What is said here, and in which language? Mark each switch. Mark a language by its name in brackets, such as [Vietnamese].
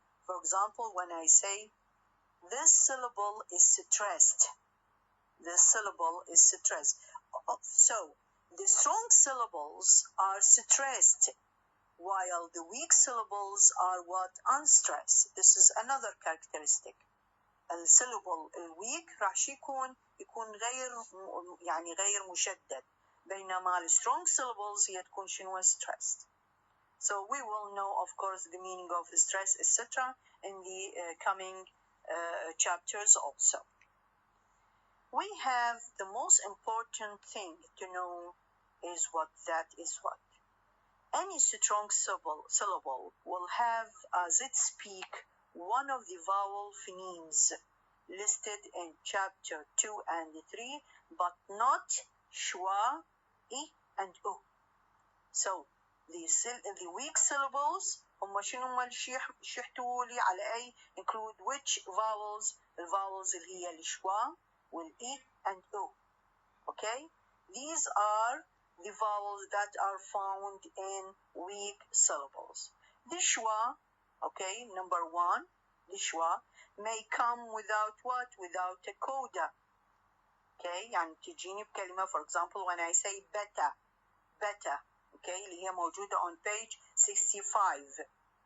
[English] For example, when I say, this syllable is stressed. This syllable is stressed. So, the strong syllables are stressed, while the weak syllables are what? Unstressed. This is another characteristic. [Arabic] الsyllable الweak راح شي يكون غير مشدد، بينما الstrong syllables هي تكون شنو؟ stressed. [English] So we will know, of course, the meaning of stress, etc. in the coming chapters also. We have the most important thing to know is what that is what. Any strong syllable will have as its peak one of the vowel phonemes listed in chapter 2 and 3, but not schwa, I, and u. So the weak syllables [Arabic] هم شنو هم اللي يحتووا لي على أي [English] include which vowels؟ [Arabic] الvowels اللي هي الشوا والإي [English] and u. Okay, these are the vowels that are found in weak syllables. The schwa, okay, number 1, the schwa may come without what? Without a coda. Okay, [Arabic] يعني تجيني بكلمة, [English] for example, when I say beta, okay, [Arabic] اللي هي موجودة [English] on page 65.